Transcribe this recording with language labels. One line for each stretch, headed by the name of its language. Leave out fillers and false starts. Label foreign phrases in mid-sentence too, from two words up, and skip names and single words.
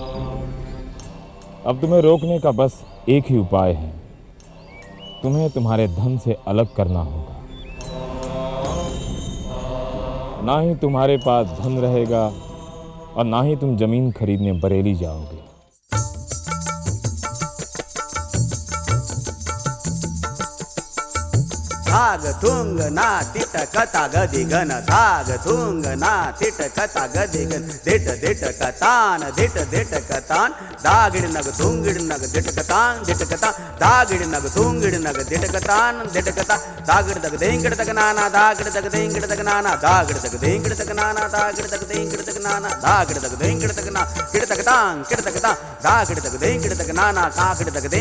Hindi: अब तुम्हें रोकने का बस एक ही उपाय है, तुम्हें तुम्हारे धन से अलग करना होगा। ना ही तुम्हारे पास धन रहेगा और ना ही तुम जमीन खरीदने बरेली जाओगे। धाग थुंग ना तिट कथा गदी गन, धाग थुंग ना तिट कथा गदी गन, दिट दिट कतान, दिट दिट कतान, दागिड़ नग थुंगिड़ नग दिट कतान, दिट कता, दागिड़ नग थुंगिड़ नग दिट कतान, दिट कता, दागिड़ दग देंगिड़ तक नाना, दागिड़ दग देंगिड़ तक नाना, दागिड़ दग देंगिड़ तक नाना, दागिड़ दग देंगिड़ तक नाना, दागिड़ दग देंगिड़ तक ना, किड़ तक तांग, किड़ तक तांग, दागिड़ दग देंगिड़ तक नाना, कागिड़ दग देंगिड़